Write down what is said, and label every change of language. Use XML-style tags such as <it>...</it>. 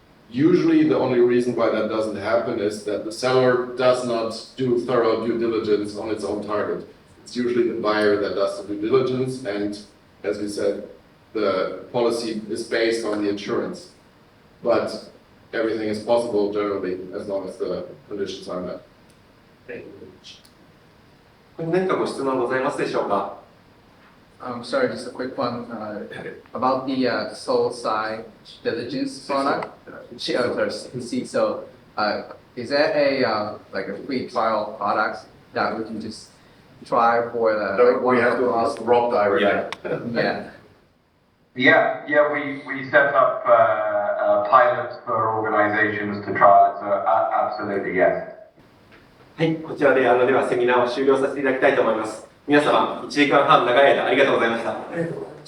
<en>Usually the only reason why that doesn't happen is that the seller does not do thorough due diligence on its own target. It's usually the buyer that does the due diligence, and as we said, the policy is based on the insurance. But everything is possible generally as long as the conditions are met. Thank you.</en> <ja>何かご質問ございますでしょうか。</ja> <en>Sorry, just a quick one about the soul side diligence product. So, is there a like a free trial product that we can just try for the? No, we have to ask Rob directly. Yeah. We set up pilots for organizations to trial it, so absolutely yes.</en> <ja>はい、こちらでではセミナーを終了させていただきたいと思います。皆様、1時間半長い間ありがとうございました。</ja>